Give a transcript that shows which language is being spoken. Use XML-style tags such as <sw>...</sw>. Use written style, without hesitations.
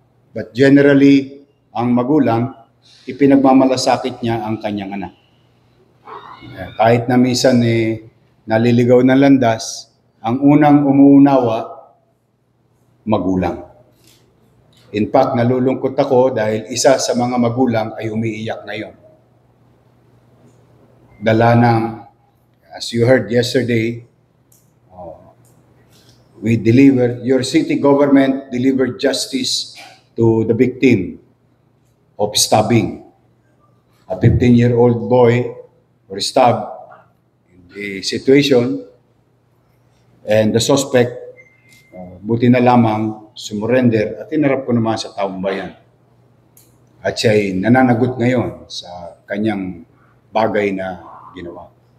<en>But generally,</en> <tl>ang magulang, ipinagmamalasakit niya ang kanyang anak. Kahit na minsan naliligaw ng landas, ang unang umuunawa, magulang.</tl> <en>In fact,</en> <tl>nalulungkot ako dahil isa sa mga magulang ay umiiyak ngayon. Dala ng,</tl> <en>as you heard yesterday, your city government delivered justice to the victim of stabbing. A 15-year-old boy was stabbed in the situation, and the suspect,</en> <tl>buti na lamang, sumurrender at inarap ko naman sa taong bayan. At siya ay nananagot ngayon sa kanyang bagay na ginawa.</tl>